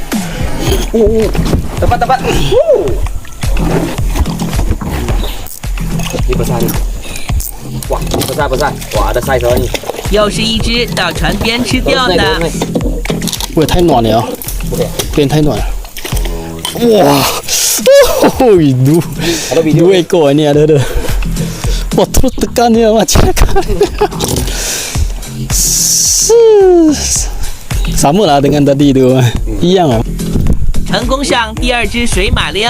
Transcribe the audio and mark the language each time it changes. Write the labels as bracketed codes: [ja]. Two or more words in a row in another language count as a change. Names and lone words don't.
[ms] Tepat. Ni besar ni. Wah, ni besar. Wah, ada size ni. [zh] 又是一只到船边吃掉的。喂，太暖了，变太暖了。 [ms] 哇 ，dua ekor ni ada. Wah, terus tekan dia macam Sama lah dengan tadi tu. Iyang oh. [zh] 成功上第二只水马溜。